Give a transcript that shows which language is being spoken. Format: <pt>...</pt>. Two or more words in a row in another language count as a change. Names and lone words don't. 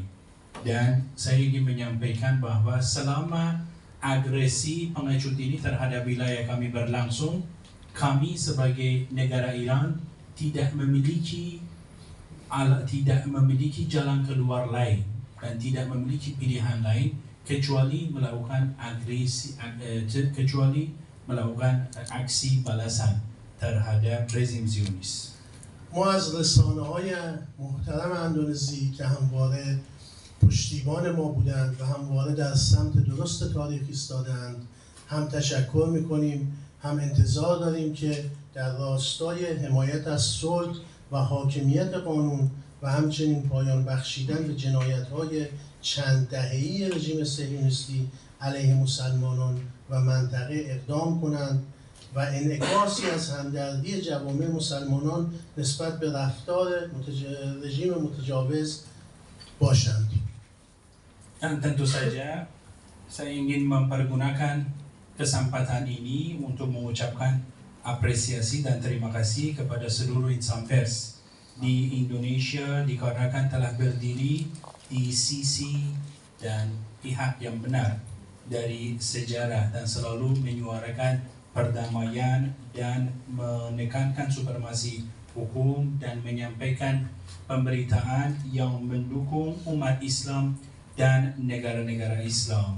<id>Dan saya ingin menyampaikan bahwa selama agresi pengecut ini terhadap wilayah kami berlangsung, kami sebagai negara Iran tidak memiliki jalan keluar lain dan tidak memiliki pilihan lain kecuali melakukan aksi balasan terhadap rezim Zionis.</id> <fa>ما از رسانه‌های محترم اندونزی که همواره پشتیبان ما بودند و همواره در سمت درست تاریخی ایستادند هم تشکر می‌کنیم، هم انتظار داریم که در راستای حمایت از صلح و حاکمیت قانون و همچنین پایان بخشیدن به جنایت‌های چند دهه‌ای رژیم صهیونیستی علیه مسلمانان و منطقه اقدام کنند و انعکاسی از همدردی جوامع مسلمانان نسبت به رفتار رژیم متجاوز باشند.</fa> <id>Dan tentu saja saya ingin mempergunakan kesempatan ini untuk mengucapkan apresiasi dan terima kasih kepada seluruh insan pers di Indonesia dikarenakan telah berdiri di sisi dan pihak yang benar dari sejarah dan selalu menyuarakan perdamaian dan menekankan supremasi hukum dan menyampaikan pemberitaan yang mendukung umat Islam dan negara-negara Islam.</id>